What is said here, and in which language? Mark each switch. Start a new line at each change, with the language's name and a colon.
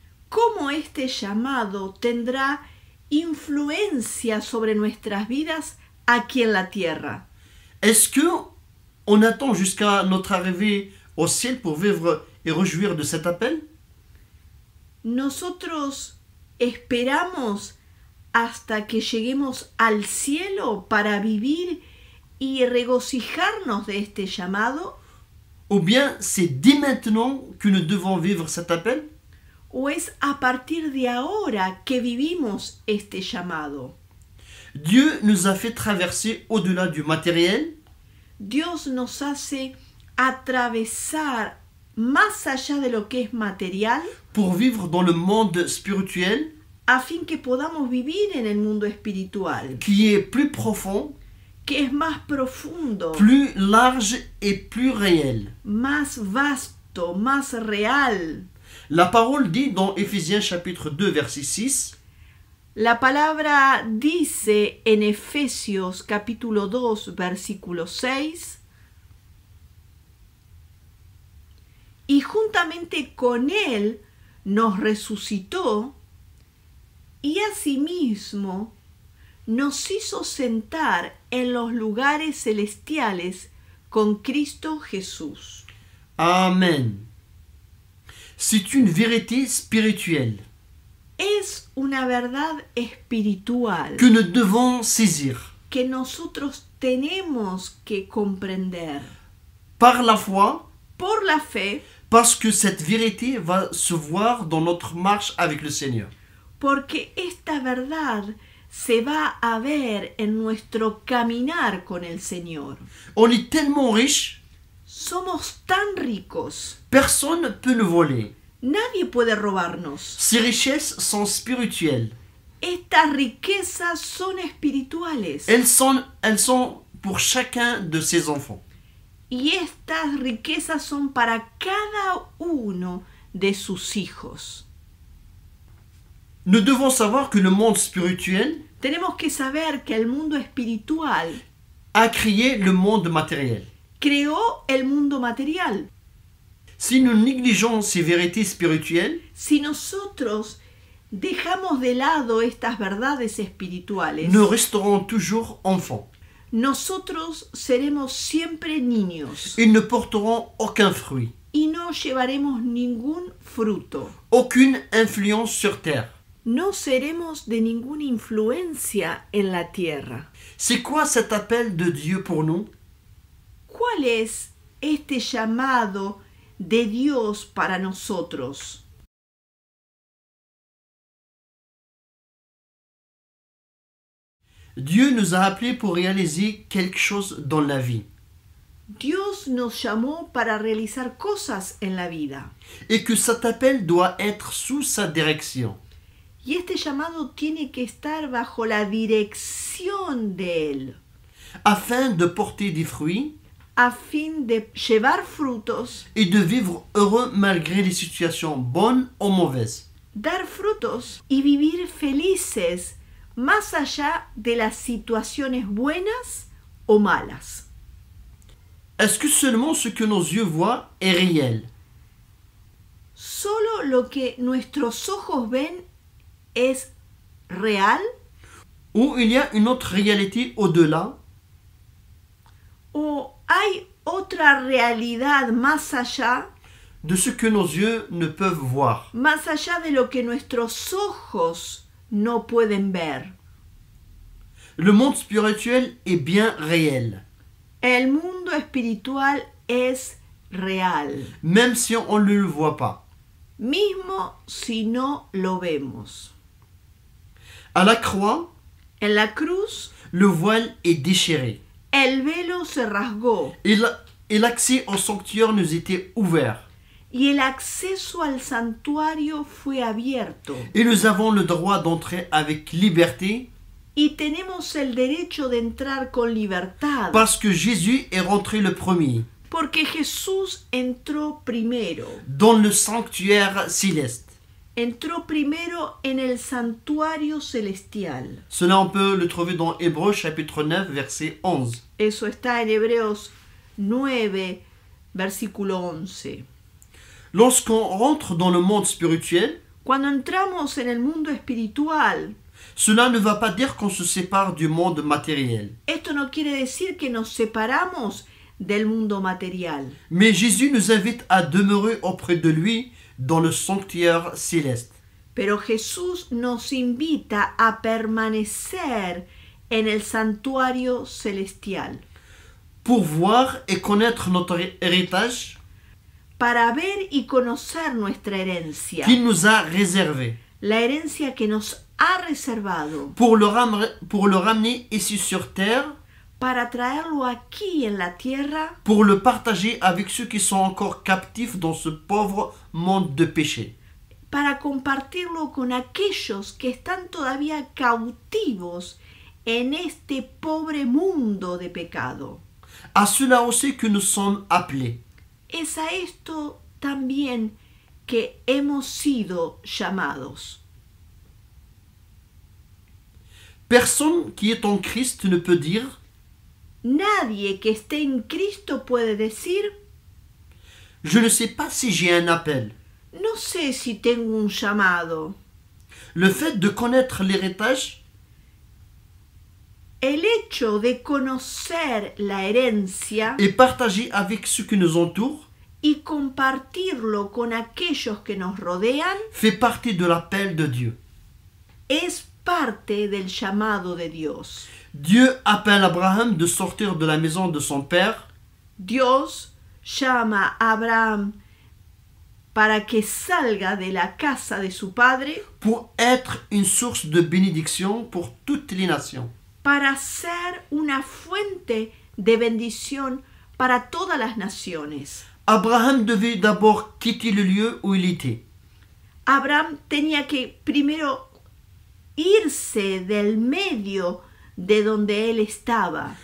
Spanish: ¿cómo este llamado tendrá influencia sobre nuestras vidas aquí en la tierra?
French: Est-ce que on attend jusqu'à notre arrivée au ciel pour vivre et réjouir de cet appel?
Spanish: ¿Nosotros esperamos hasta que lleguemos al cielo para vivir y regocijarnos de este llamado?
French: Ou bien c'est dès maintenant que nous devons vivre cet appel?
Spanish: ¿O es a partir de ahora que vivimos este llamado?
French: Dieu nous a fait traverser au-delà du matériel
Spanish: Dios nos hace atravesar más allá de lo que es material
French: pour vivre dans le monde spirituel
Spanish: a fin que podamos vivir en el mundo espiritual,
French: qui est plus profond,
Spanish: que es más profundo,
French: plus large et plus réel.
Spanish: más vasto, más real.
French: La parole dit dans Éphésiens chapitre 2 verset 6,
Spanish: La palabra dice en Efesios capítulo 2 versículo 6: y juntamente con Él nos resucitó y asimismo nos hizo sentar en los lugares celestiales con Cristo Jesús. Amen.
French: C'est une vérité spirituelle
Spanish: Es una verdad espiritual
French: que nous devons saisir.
Spanish: que nosotros tenemos que comprender
French: Par la foi,
Spanish: por la fe,
French: parce que cette vérité va se voir dans notre marche avec le Seigneur.
Spanish: porque esta verdad se va a ver en nuestro caminar con el Señor.
French: On est tellement riche,
Spanish: Somos tan ricos,
French: personne ne peut nous voler.
Spanish: nadie puede robarnos.
French: Ces richesses sont spirituelles.
Spanish: Estas riquezas son espirituales
French: Elles sont pour chacun de ses enfants.
Spanish: y estas riquezas son para cada uno de sus hijos.
French: Nous devons savoir que le monde spirituel
Spanish: Tenemos que saber que el mundo espiritual
French: a créé le monde matériel.
Spanish: creó el mundo material.
French: Si nous négligeons ces vérités spirituelles,
Spanish: si nosotros dejamos de lado estas verdades espirituales,
French: nous resterons toujours enfants.
Spanish: nosotros seremos siempre niños
French: Ils ne porteront aucun fruit,
Spanish: y no llevaremos ningún fruto.
French: aucune influence sur terre.
Spanish: No seremos de ninguna influencia en la tierra.
French: C'est quoi cet appel de Dieu pour nous?
Spanish: ¿Cuál es este llamado de Dios para nosotros?
French: Dieu nous a appelés pour réaliser quelque chose dans la vie.
Spanish: Dios nos llamó para realizar cosas en la vida.
French: Et que cet appel doit être sous sa direction.
Spanish: Y este llamado tiene que estar bajo la dirección de Él,
French: Afin de porter des fruits
Spanish: a fin de llevar frutos,
French: et de vivre heureux malgré les situations bonnes ou mauvaises.
Spanish: dar frutos y vivir felices más allá de las situaciones buenas o malas.
French: Est-ce que seulement ce que nos yeux voient est réel?
Spanish: ¿Solo lo que nuestros ojos ven es real?
French: Ou il y a une autre réalité au-delà?
Spanish: ¿O hay otra realidad más allá
French: De ce que nos yeux ne peuvent voir.
Spanish: más allá de lo que nuestros ojos no pueden ver?
French: Le monde spirituel est bien réel,
Spanish: El mundo espiritual es real,
French: même si on ne le voit pas.
Spanish: mismo si no lo vemos.
French: À la croix,
Spanish: En la cruz,
French: le voile est déchiré
Spanish: el velo se rasgó
French: et l'accès au sanctuaire nous était ouvert.
Spanish: y el acceso al santuario fue abierto.
French: Et nous avons le droit d'entrer avec liberté
Spanish: Y tenemos el derecho de entrar con libertad,
French: parce que Jésus est rentré le premier
Spanish: porque Jesús entró primero.
French: dans le sanctuaire céleste.
Spanish: Entró primero en el santuario celestial.
French: Cela, on peut le trouver dans Hébreux chapitre 9, verset 11.
Spanish: Eso está en Hebreos 9, versículo 11.
French: Lorsqu'on rentre dans le monde spirituel,
Spanish: Cuando entramos en el mundo espiritual,
French: cela ne va pas dire qu'on se sépare du monde matériel.
Spanish: esto no quiere decir que nos separamos del mundo material.
French: Mais Jésus nous invite à demeurer auprès de lui dans le sanctuaire céleste.
Spanish: Pero Jesús nos invita a permanecer en el santuario celestial
French: Pour voir et connaître notre héritage
Spanish: para ver y conocer nuestra herencia,
French: qu'il nous a réservé.
Spanish: la herencia que nos ha reservado,
French: Pour le ramener ici sur terre,
Spanish: para traerlo aquí en la tierra,
French: pour le partager avec ceux qui sont encore captifs dans ce pauvre monde de péché.
Spanish: para compartirlo con aquellos que están todavía cautivos en este pobre mundo de pecado.
French: À cela aussi que nous sommes appelés.
Spanish: Es a esto también que hemos sido llamados.
French: Personne qui est en Christ ne peut dire
Spanish: Nadie que esté en Cristo puede decir,
French: « Je ne sais pas si j'ai un appel ».
Spanish: no sé si tengo un llamado.
French: Le fait de connaître l'héritage
Spanish: El hecho de conocer la herencia
French: et partager avec ceux qui nous entourent
Spanish: y compartirlo con aquellos que nos rodean
French: fait partie de l'appel de Dieu.
Spanish: es parte del llamado de Dios.
French: Dieu appelle Abraham de sortir de la maison de son père
Spanish: Dios llama a Abraham para que salga de la casa de su padre
French: pour être une source de bénédiction pour toutes les nations.
Spanish: para ser una fuente de bendición para todas las naciones.
French: Abraham devait d'abord quitter le lieu où il était.
Spanish: Abraham tenía que primero irse del medio de donde él estaba